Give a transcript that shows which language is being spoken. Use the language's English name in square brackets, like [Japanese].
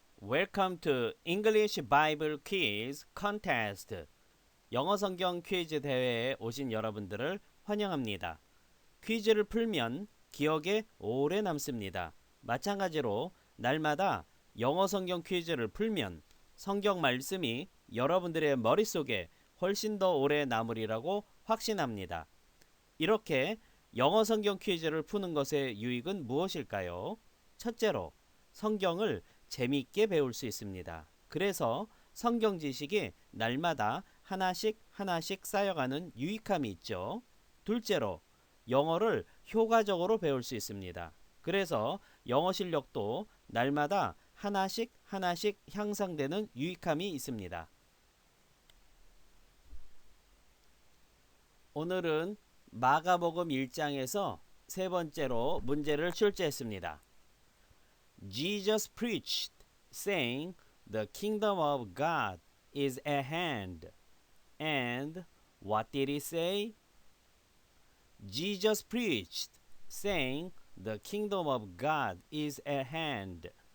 [English] Welcome to English Bible Quiz Contest. [Korean] 영어 성경 퀴즈 대회에 오신 여러분들을 환영합니다. 퀴즈를 풀면 기억에 오래 남습니다. 마찬가지로 날마다 영어 성경 퀴즈를 풀면 성경 말씀이 여러분들의 머릿속에 훨씬 더 오래 남으리라고 확신합니다. 이렇게 영어 성경 퀴즈를 푸는 것의 유익은 무엇일까요? 첫째로 성경을 재미있게 배울 수 있습니다. 그래서 성경 지식이 날마다 하나씩 쌓여가는 유익함이 있죠. 둘째로 영어를 효과적으로 배울 수 있습니다. 그래서 영어 실력도 날마다 하나씩 향상되는 유익함이 있습니다. 오늘은 마가복음 1장에서 세 번째로 문제를 출제했습니다. [English] Jesus preached, saying, "The kingdom of God is at hand." And what did he say? Jesus preached, saying, "The kingdom of God is at hand."